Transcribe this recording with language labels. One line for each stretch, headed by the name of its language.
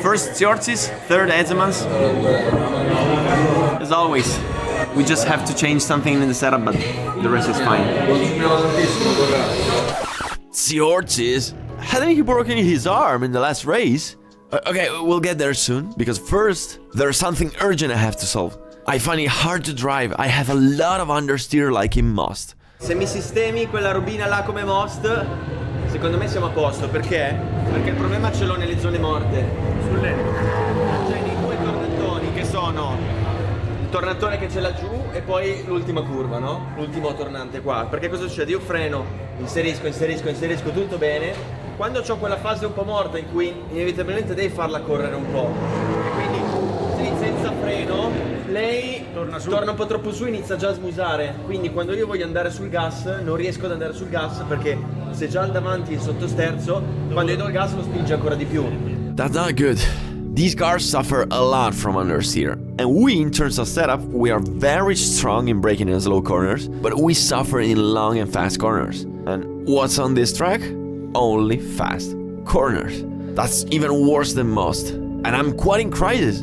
English: First Tsiortsis, third Edzeman's. As always, we just have to change something in the setup, but the rest is fine. Tsiortsis? Hadn't he broken his arm in the last race? Okay, we'll get there soon, because first, there's something urgent I have to solve. I find it hard to drive, I have a lot of understeer like in Most.
Italian: Se mi sistemi quella robina là come Most, secondo me siamo a posto. Perché? Perché il problema ce l'ho nelle zone morte. Cioè nei 2 tornantoni che sono il tornantone che c'è laggiù e poi l'ultima curva, no? L'ultimo tornante qua. Perché cosa succede? Io freno, inserisco, tutto bene. Quando ho quella fase un po' morta in cui inevitabilmente devi farla correre un po'. E quindi senza freno, lei torna un po' troppo su e inizia già a smusare. Quindi quando io voglio andare sul gas, non riesco ad andare sul gas perché se già il davanti è il sottosterzo, quando io do il gas lo spinge ancora di più.
English: That's not good. These cars suffer a lot from understeer. And we, in terms of setup, we are very strong in braking in slow corners, but we suffer in long and fast corners. And what's on this track? Only fast corners. That's even worse than Most. And I'm quite in crisis.